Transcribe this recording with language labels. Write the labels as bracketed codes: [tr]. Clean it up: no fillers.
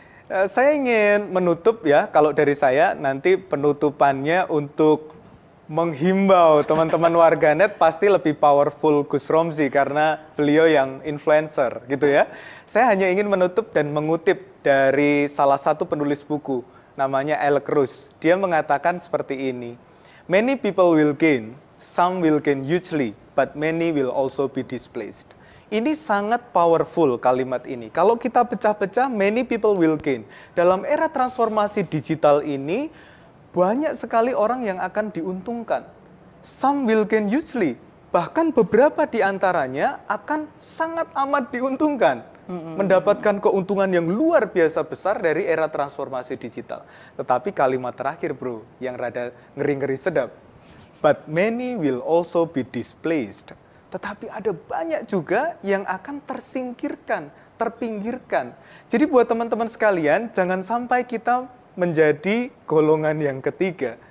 [id] Saya ingin menutup ya, kalau dari saya nanti penutupannya untuk menghimbau teman-teman warganet pasti lebih powerful Gus Romzi karena beliau yang influencer gitu ya. Saya hanya ingin menutup dan mengutip dari salah satu penulis buku namanya Alex Roos. Dia mengatakan seperti ini. [en] Many people will gain, some will gain hugely, but many will also be displaced. [id] Ini sangat powerful kalimat ini. Kalau kita pecah-pecah, [en] many people will gain. [id] Dalam era transformasi digital ini, banyak sekali orang yang akan diuntungkan. [en] Some will gain hugely. [id] Bahkan beberapa di antaranya akan sangat amat diuntungkan. Mendapatkan keuntungan yang luar biasa besar dari era transformasi digital. Tetapi kalimat terakhir bro, yang rada ngeri-ngeri sedap. [en] But many will also be displaced. [id] Tetapi ada banyak juga yang akan tersingkirkan, terpinggirkan. Jadi buat teman-teman sekalian, jangan sampai kita menjadi golongan yang ketiga.